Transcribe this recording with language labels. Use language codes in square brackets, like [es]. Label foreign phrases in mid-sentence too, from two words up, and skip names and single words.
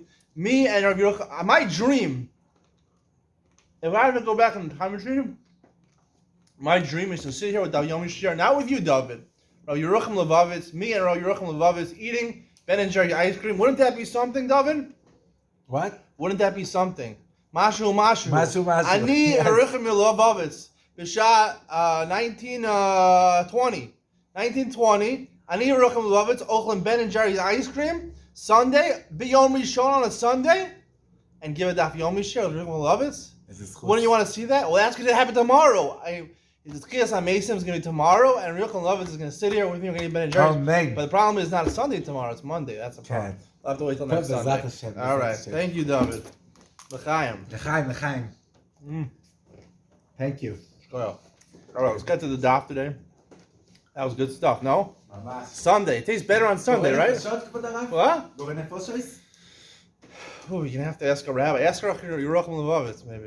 [en] Me and my dream. If I had to go back in time machine, my dream is to sit here with David Yomi Shir, not with you, David. Rabbi Yerucham Levavitz, me and Rabbi Yerucham Levavitz eating Ben and Jerry ice cream. Wouldn't that be something, David? What? Wouldn't that be something? [he] משהו. אני ירוחם לבוביץ. בשעה 1920. אני ירוחם לבוביץ, אוכלים Ben and Jerry's [en] ice cream. Sunday, [he] ביום ראשון [en] on a Sunday. And give a Daf Yomi Shir, Yerucham Levavitz. Wouldn't you want to see that? Well, that's going to happen tomorrow. The Chagigah Mason is going to be tomorrow, and Yerucham Levavitz is going to sit here with me. We're going to eat Ben and Jerry's. But the problem is it's not a Sunday tomorrow; it's Monday. That's the problem. I'll have to wait till next Sunday. All right. Thank you, David. L'chaim. [he] L'chaim. [en] Thank you. All right, let's get to the daf today. That was good stuff. No? Sunday. It tastes better on Sunday, right? What? Oh, you're going to have to ask a rabbi. Ask her Yerucham Levavitz, maybe.